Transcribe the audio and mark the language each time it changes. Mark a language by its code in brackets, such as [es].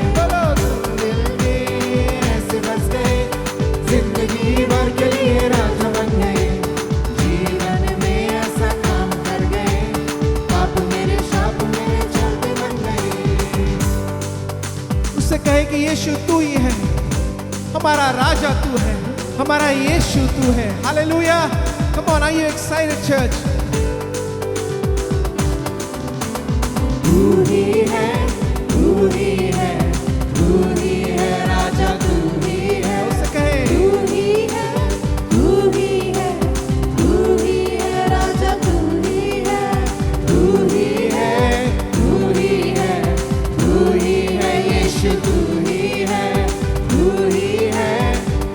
[hi] बोलो, तुम दिल में ऐसे बस गए, जिंदगी भर के लिए राजा बन गए, जीवन में ऐसा काम कर गए, पाप मेरे श्राप मेरे चलते बन गए। उससे कहे कि यीशु तू ही है, हमारा राजा तू है, हमारा यीशु तू है। Hallelujah. [en] Come on, are you excited, church? [hi] तू ही है, तू ही है, तू ही है राजा, तू ही है। उससे कहे, तू ही है, तू ही है, तू ही है राजा, तू ही है, तू ही है, तू ही है, तू ही है यीशु, तू ही है, तू ही है,